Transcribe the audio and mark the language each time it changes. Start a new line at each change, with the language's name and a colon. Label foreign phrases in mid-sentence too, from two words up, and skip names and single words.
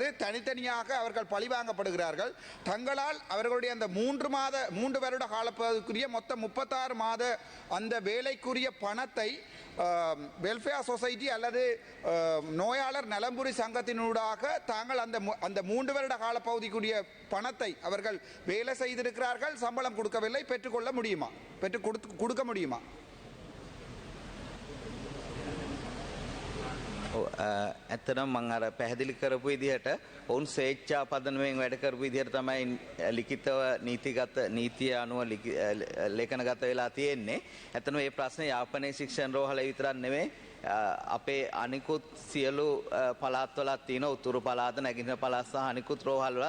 Tamil: தனித்தனியாக அவர்கள் பழிவாங்கப்படுகிறார்கள். தங்களால் அவர்களுடைய அந்த 3 வருட காலப்பகுதிக்குரிய மொத்தம் 36 மாத அந்த வேலைக்குரிய பணத்தை
English: welfare society
Tamil: அல்லது நோயாளர் நலம்புரி சங்கத்தினூடாக தாங்கள் அந்த 3 வருட காலப்பகுதிக்குரிய பணத்தை அவர்கள் வேலை செய்திருக்கிறார்கள், சம்பளம் கொடுக்கவில்லை, பெற்றுக்கொள்ள முடியுமா, கொடுக்க முடியுமா?
Sinhala: ඇත්තටම මම අර පැහැදිලි කරපු විදිහට ඔවුන් ස්වේච්ඡා පදනමෙන් වැඩ කරපු විදිහට තමයි ලිඛිතව නීතිය අනුව ලේඛනගත වෙලා තියෙන්නේ. ඇත්තටම මේ ප්‍රශ්නේ යාපනයේ ශික්ෂණ රෝහල විතරක් නෙමෙයි, අපේ අනිකුත් සියලු පළාත්වලත් තියෙන උතුරු පළාත, නැගෙනහිර පළාත් සහ අනිකුත් රෝහල් වල.